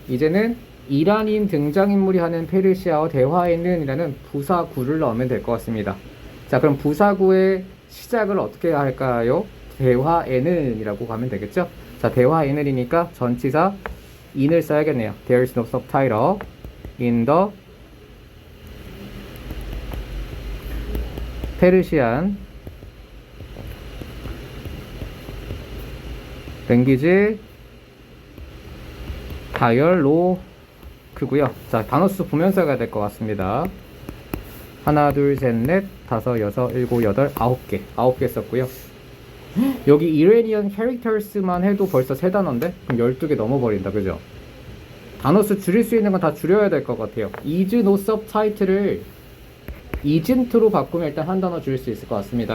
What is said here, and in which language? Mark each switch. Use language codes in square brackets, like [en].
[ko] 이제는 이란인 등장인물이 하는 페르시아어 대화에는 이라는 부사구를 넣으면 될 것 같습니다. 자, 그럼 부사구의 시작을 어떻게 할까요? 대화에는 이라고 가면 되겠죠? 자, 대화에는이니까 전치사 in을 써야겠네요. [en] There is no subtitle in the Persian language dialogue고요. [ko] 자, 단어 수 보면서 가야 될 것 같습니다. 하나, 둘, 셋, 넷, 다섯, 여섯, 일곱, 여덟, 아홉 개 썼고요. 여기 [en] Iranian characters [ko] 만 해도 벌써 세 단어인데? 그럼 12개 넘어버린다, 그죠? 단어 수 줄일 수 있는 건 다 줄여야 될 것 같아요. [en] is no subtitle [ko] 을 [en] isn't [ko] 로 바꾸면 일단 한 단어 줄일 수 있을 것 같습니다.